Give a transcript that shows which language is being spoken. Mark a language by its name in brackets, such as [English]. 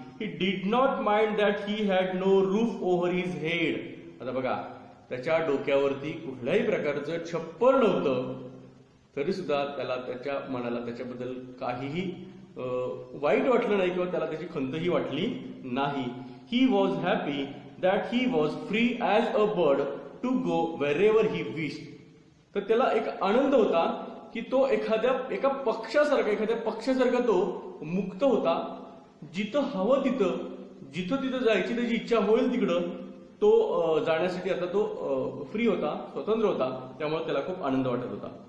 [English] He did not mind that he had no roof over his head. [Marathi] आता बघा, त्याच्या डोक्यावरती कुठल्याही प्रकारचं छप्पर नव्हतं तरी सुद्धा त्याला त्याच्या मनाला त्याच्याबद्दल काहीही वाईट वाटलं नाही किंवा त्याला त्याची खंतही वाटली नाही. [English] He was happy that he was free as a bird to go wherever he wished. [Marathi] तर त्याला एक आनंद होता की तो एका पक्षासारखा तो मुक्त होता, जिथं हवं जिथं जायची त्याची इच्छा होईल तिकडं तो जाण्यासाठी आता तो फ्री होता, स्वतंत्र होता, त्यामुळे त्याला खूप आनंद वाटत होता.